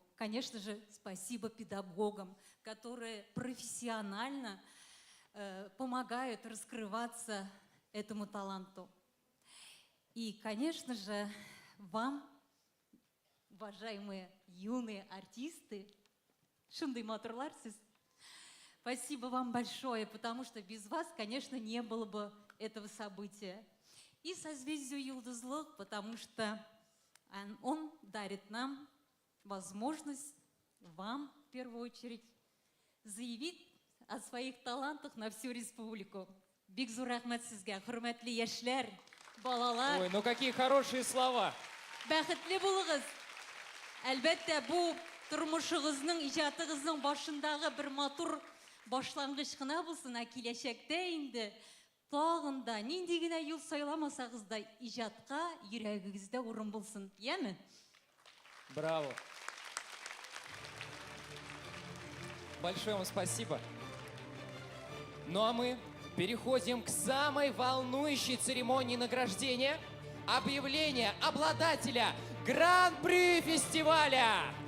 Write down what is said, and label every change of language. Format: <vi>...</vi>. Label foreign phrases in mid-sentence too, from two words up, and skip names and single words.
<ru>Конечно же, спасибо педагогам, которые профессионально помогают раскрываться этому таланту. И, конечно же, вам, уважаемые юные артисты,</ru> <tt>шындай матурлар сіз,</tt> <ru>спасибо вам большое, потому что без вас, конечно, не было бы этого события. И созвездию Йылдызлык, потому что он дарит нам возможность, вам в первую очередь, заявить о своих талантах на всю республику.</ru> <tt>Бик зур рахмат сезгә, хөрмәтле яшьләр, балалар.</tt> <ru>Ой, ну какие хорошие слова.</ru> <tt>Бәхетле булыгыз. Әлбәттә, бу тормышыгызның, иҗатыгызның башындагы бер матур башлангыч кына булсын, ә киләчәктә инде тагын да нинди генә юл сайламасагыз да иҗатка йөрәгегездә урын булсын. Яме?</tt> <ru>Браво. Большое вам спасибо. Ну а мы переходим к самой волнующей церемонии награждения – объявление обладателя Гран-при фестиваля.</ru>